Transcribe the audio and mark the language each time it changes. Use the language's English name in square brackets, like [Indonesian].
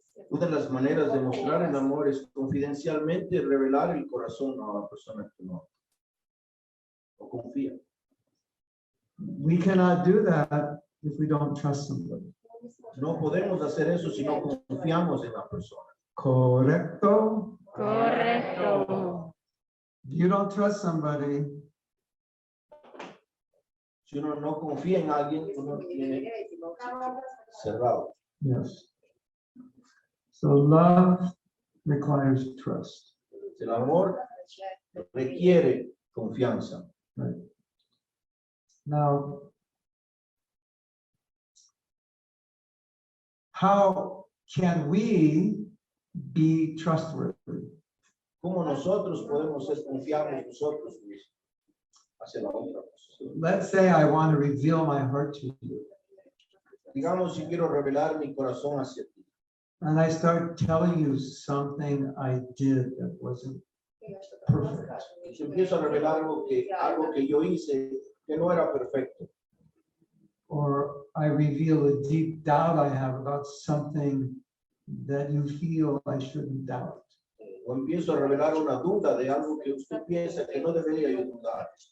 [Spanish] Una de las maneras de mostrar el amor es confidencialmente revelar el corazón a la persona que uno o confía. [English] We cannot do that if we don't trust somebody. [Spanish] No podemos hacer eso si no confiamos en la persona. Correcto? Correcto. [English] If you don't trust somebody, [Spanish] Si uno no confía en alguien, uno tiene cerrado. [English] yes. So love requires trust. [Spanish] El amor requiere confianza. [English] Right. Now, how can we be trustworthy? [Spanish] ¿Cómo nosotros podemos ser confiables nosotros mismos hacia la otra persona? [English] Let's say I want to reveal my heart to you, [Spanish] Digamos, si quiero revelar mi corazón hacia ti, [English] and I start telling you something I did that wasn't perfect. [Spanish] y si empiezo a revelar algo que yo hice que no era perfecto, [English] Or I reveal a deep doubt I have about something that you feel I shouldn't doubt. [Spanish] o empiezo a revelar una duda de algo que usted piensa que no debería yo dudar,